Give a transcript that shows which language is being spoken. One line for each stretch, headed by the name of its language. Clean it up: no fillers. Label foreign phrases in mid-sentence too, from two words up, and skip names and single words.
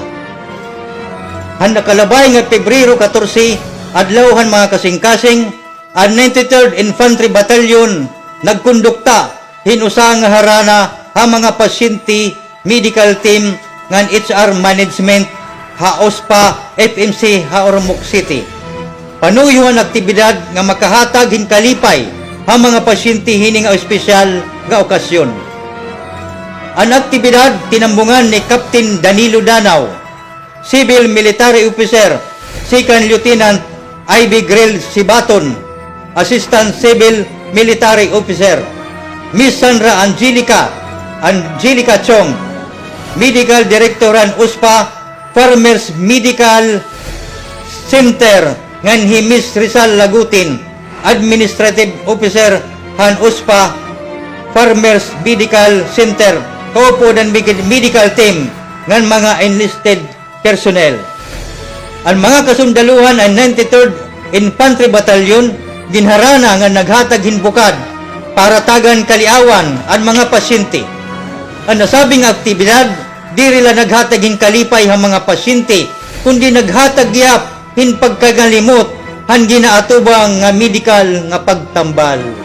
Waray: Han nakalabay nga Pebrero 14, adlawhan mga kasing-kasing, ang 93rd Infantry Battalion nagkondukta hinusa nga harana ha mga pasyente,
English: medical team
Waray: ngan
English: HR management
Waray: ha OSPA FMC ha Ormoc City. Panuyo ang aktibidad nga makahatag hinkalipay ha mga pasyente hini nga espesyal nga okasyon. Ang aktibidad tinambungan ni Captain Danilo Danao,
English: Civil Military Officer,
Waray: Second Lieutenant Ivy Grill Sibaton,
English: Assistant Civil Military Officer,
Waray: Miss Sandra Angelica Chong,
English: Medical Directoran USPA
Waray: Farmers Medical Center, ngan hi Miss Rizal Lagutin,
English: Administrative Officer
Waray: han USPA Farmers Medical Center kaupo ng
English: medical team
Waray: ng mga
English: enlisted personnel.
Waray: Ang mga kasundaluhan ay 93rd Infantry Battalion ginharana nga naghatag hinbukad para tagan kaliawan ang mga pasyente. Ang nasabing aktibidad diri la naghatag hin kalipay ang mga pasyente kundi naghatag gyap hin pagkagalimot han ginaatubang nga medical nga pagtambal.